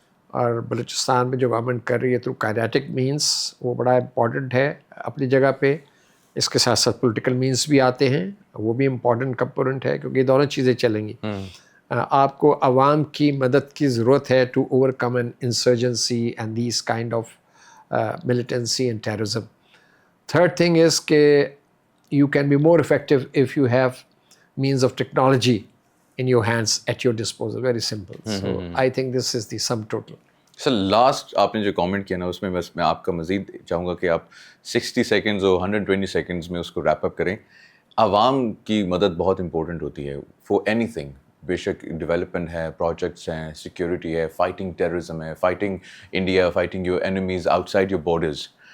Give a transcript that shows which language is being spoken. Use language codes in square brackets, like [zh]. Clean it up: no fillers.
[ur] اور بلوچستان میں جو گورنمنٹ کر رہی ہے تھرو کائنیٹک مینس وہ بڑا امپورٹنٹ ہے اپنی جگہ پہ. اس کے ساتھ ساتھ پولیٹیکل مینس بھی آتے ہیں, وہ بھی امپورٹنٹ کمپوننٹ ہے کیونکہ یہ دونوں چیزیں چلیں گی. آپ کو عوام کی مدد کی ضرورت ہے [en] To overcome an insurgency and these kind of militancy and terrorism. Third thing is کہ you can be more effective if you have means of technology in your hands at your disposal. Very simple. So I think this is the sum total. [ur] Sir last آپ نے جو comment کیا نا اس میں بس میں آپ کا مزید چاہوں گا کہ آپ 60 سیکنڈز اور 120 سیکنڈز میں اس کو ریپ اپ کریں. عوام کی مدد بہت امپورٹنٹ ہوتی ہے [en] for anything, [ur] بے شک ڈیولپمنٹ ہے, پروجیکٹس ہیں, سیکیورٹی ہے, فائٹنگ ٹیررزم ہے, fighting India, [en] Fighting your enemies outside your borders.